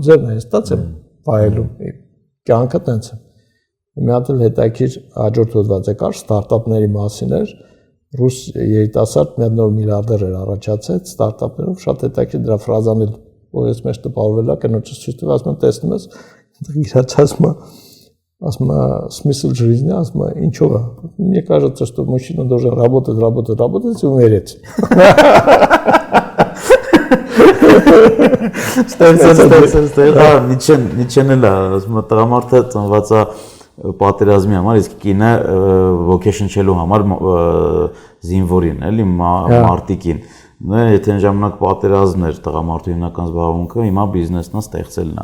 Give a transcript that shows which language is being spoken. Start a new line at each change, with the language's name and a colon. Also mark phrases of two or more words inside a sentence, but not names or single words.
Armenian: ձևն է, ես դա եմ վայելում։ Կյանքը տենց է։ Մի հատ էլ հետաքրքիր հաջորդ հոդված կար ստարտափների մասին էր, ռուս երիտասարդ մի հատ նոր միլիարդեր էր առաջացել ստարտափներով, շատ հետաքրքիր դրա ֆրազան էլ որ ես մեջ տպավորվել է, կնոջս ցույց տվել, ասում եմ տեսնում ես, ասում է
Russian: смысл жизни,
Armenian: ասում է ինչով է։
Russian: Мне кажется, что мужчина должен работать и умереть։
Armenian: Ստեղծել, հա, Նիչեն էլ է, ասում է տղամարդը ծնված է պատերազմի համար, իսկ կինը ոգեշնչելու համար զինվորին, էլի մարտիկին։ Եթե այն ժամանակ պատերազմն էր տղամարդու հիմնական զբաղմունքը, հիմա բիզնեսն է ստեղծելն է։